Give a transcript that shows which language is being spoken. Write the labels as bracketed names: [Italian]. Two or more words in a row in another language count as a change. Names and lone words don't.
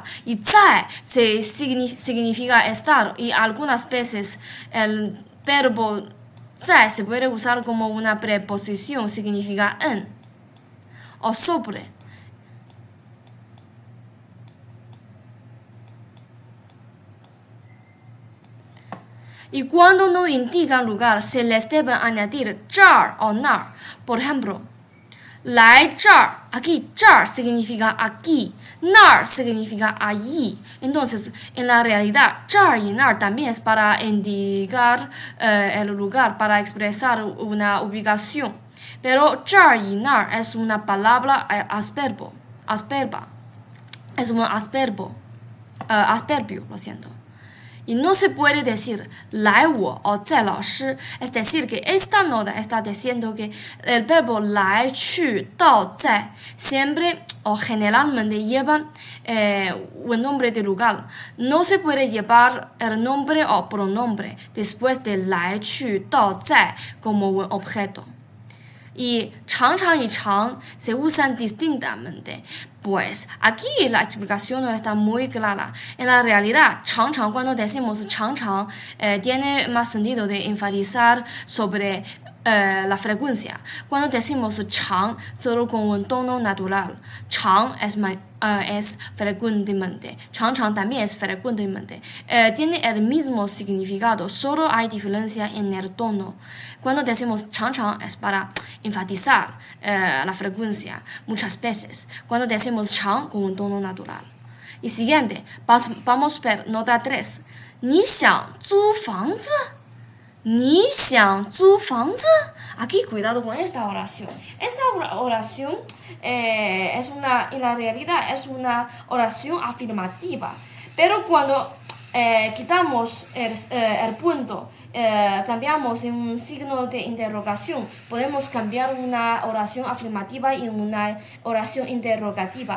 [Spanish] Y 在 significa estar y algunas veces el verbo 在 se puede usar como una preposición, significa en o sobre. Y cuando no indican lugar, se les debe añadir 这儿 o 那儿. Por ejemplo, [Chinese] 来这儿 [Spanish] aquí 这儿 significa aquí, 那儿 significa allí. Entonces, en la realidad, 这儿 y 那儿 también es para indicar el lugar, para expresar una ubicación. Pero 这儿 y 那儿 es una palabra asperba. Es un asperbio, lo siento. Y no se puede decir [Chinese] 来我 [Spanish] o [Chinese] 在老师, [Spanish] es decir, que esta nota está diciendo que el verbo [Chinese] 来去到在 [Spanish] siempre o generalmente llevan un nombre de lugar. No se puede llevar el nombre o pronombre después de [Chinese] 来去到在 [Spanish] como un objeto. Y 常常 y 常 se usan distintamente. Pues aquí la explicación no está muy clara. En la realidad, 常常 cuando decimos 常常 tiene más sentido de enfatizar sobre la frecuencia. Cuando decimos 常 solo con un tono natural. 常 es frecuentemente. 常常 también es frecuentemente. Tiene el mismo significado, solo hay diferencia en el tono. Cuando decimos 常常 es para enfatizar la frecuencia muchas veces. Cuando decimos 常 con un tono natural. Y siguiente, vamos a ver nota 3. [Chinese] 你想租房子? 你想租房子? [Spanish] Aquí cuidado con esta oración. Esta oración en la realidad es una oración afirmativa. Pero cuando quitamos el punto, cambiamos en un signo de interrogación, podemos cambiar una oración afirmativa en una oración interrogativa.